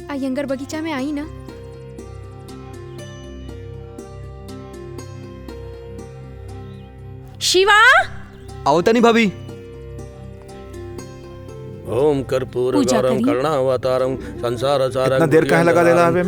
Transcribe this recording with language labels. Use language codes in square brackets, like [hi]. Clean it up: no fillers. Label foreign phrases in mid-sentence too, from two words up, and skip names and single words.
[bho] अयंगर बगीचा में आई ना। शिवा आओ तनी भाभी। [sa] ओम कर्पूर गौरम करुणावतारम संसार सारं [bho] इतना देर काहे लगा देला हवे में?